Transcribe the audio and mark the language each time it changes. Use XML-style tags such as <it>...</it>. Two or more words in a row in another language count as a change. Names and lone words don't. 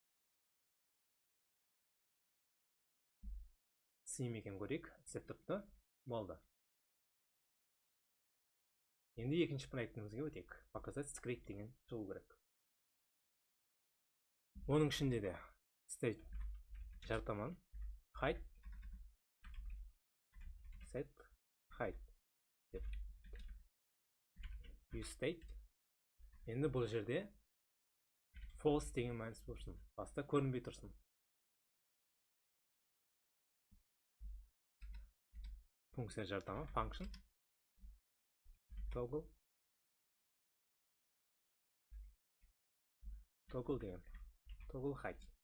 <kaa>Істейме екен көрейік, істеп тұрды, болды. Енді екінші проектімізге өтейік.</kaa> <ru>Показать скрипт</ru> <kaa>деген шығу керек. Оның ішінде де state жаратамын.</kaa> <en>Height, set height деп. Use state.</en> <kaa>Енді бұл жерде false деген мәніс болсын. Баста көрінбей тұрсын. Функция жаратамын. Function. Toggle. Toggle деген.</kaa> <en>Toggle height.</en>